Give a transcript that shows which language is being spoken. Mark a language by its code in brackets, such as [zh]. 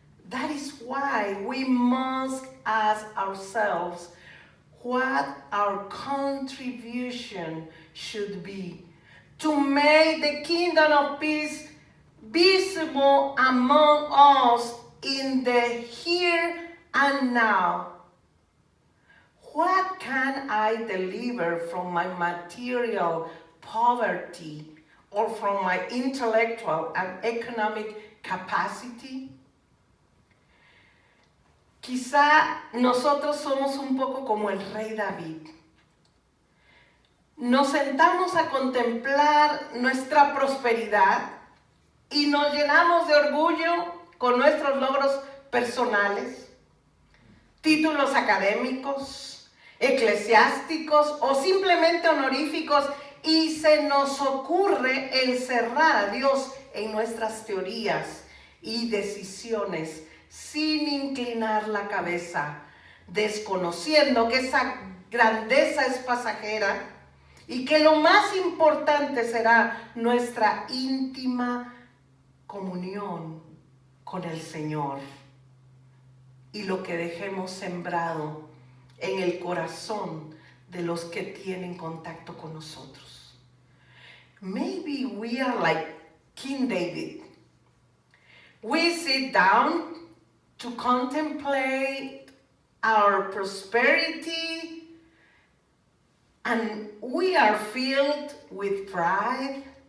[en] That is why we must ask ourselves what our contribution should be to make the kingdom of peace visible among us in the here and now. What can I deliver from my material poverty or from my intellectual and economic capacity? [es] Quizá nosotros somos un poco como el rey David. Nos sentamos a contemplar nuestra prosperidad y nos llenamos de orgullo con nuestros logros personales, títulos académicos, eclesiásticos o simplemente honoríficos, y se nos ocurre encerrar a Dios en nuestras teorías y decisiones sin inclinar la cabeza, desconociendo que esa grandeza es pasajera y que lo más importante será nuestra íntima comunión con el Señor y lo que dejemos sembrado en el corazón de los que tienen contacto con nosotros. [en] Maybe we are like King David. We sit down to contemplate our prosperity, and we are filled with pride,